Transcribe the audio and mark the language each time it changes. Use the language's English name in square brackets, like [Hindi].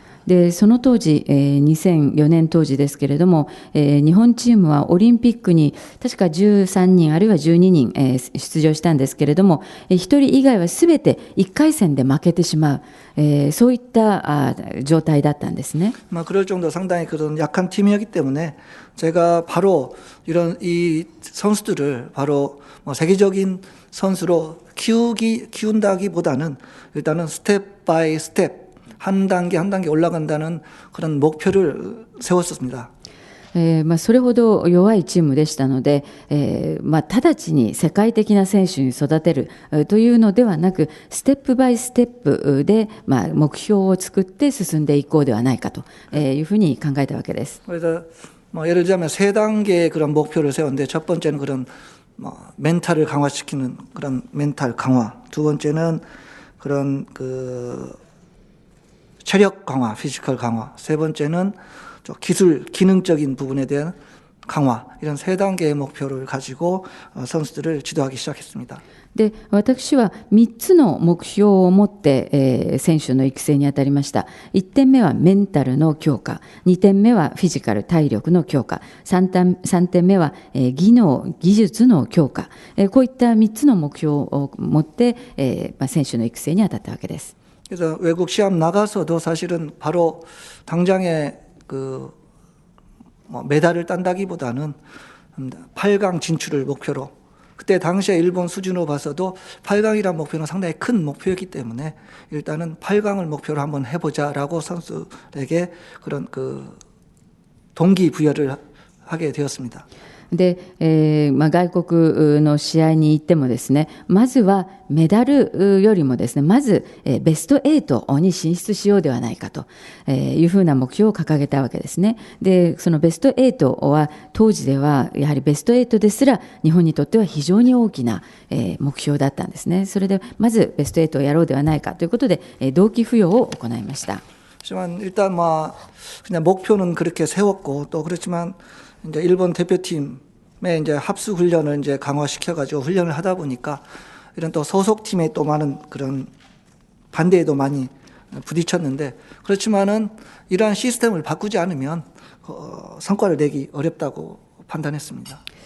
[Japanese] で、その当時、2004年当時ですけれども、日本チームはオリンピックに確か13人あるいは12人、出場したんですけれども、1人以外はすべて1回戦で負けてしまう、そういった状態だったんですね。 [Korean] 그럴 정도 상당히 그런 약한 팀이었기 때문에 제가 바로 이 선수들을 바로 세계적인 선수로 키운다기보다는 일단은 스텝 바이 스텝 한 단계 한 단계 올라간다는 그런 목표를 세웠었습니다. [Japanese] それほど弱いチームでしたので、直ちに世界的な選手に育てるというのではなく、ステップバイステップで、目標を作って進んでいこうではないかというふうに考えたわけです。 [Korean] 그래서 예를 들자면 세 단계의 그런 목표를 세웠는데 첫 번째는 그런 멘탈을 강화시키는 그런 멘탈 강화, 두 번째는 그런 그 체력 강화, 피지컬 강화, 세 번째는 좀 기술, 기능적인 부분에 대한 강화, 이런 세 단계의 목표를 가지고 선수들을 지도하기 시작했습니다. [Japanese] で、私は3つの目標を持って、選手の育成に当たりました。 1点目はメンタルの強化、2点目はフィジカル、体力の強化、3点目は、技能、技術の強化、こういった3つの目標を持って、選手の育成に当たったわけです。 [Korean] 그래서 외국 시합 나가서도 사실은 바로 당장에 그 메달을 딴다기보다는 8강 진출을 목표로, 그때 당시에 일본 수준으로 봐서도 8강이란 목표는 상당히 큰 목표였기 때문에 일단은 8강을 목표로 한번 해보자라고 선수에게 그런 그 동기부여를 하게 되었습니다. [Japanese] で、外国の試合に行ってもですね、まずはメダルよりもですね、まずベスト8に進出しようではないかというふうな目標を掲げたわけですね。で、そのベスト8は当時ではやはりベスト8ですら日本にとっては非常に大きな目標だったんですね。それでまずベスト8をやろうではないかということで動機付与を行いました。 [Korean] 하지만 일단 그냥 목표는 그렇게 세웠고, 또 그렇지만 이제 일본 대표팀의 이제 합수 훈련을 이제 강화시켜가지고 훈련을 하다 보니까 이런 또 소속팀에 또 많은 그런 반대에도 많이 부딪혔는데, 그렇지만은 이러한 시스템을 바꾸지 않으면 성과를 내기 어렵다고 판단했습니다.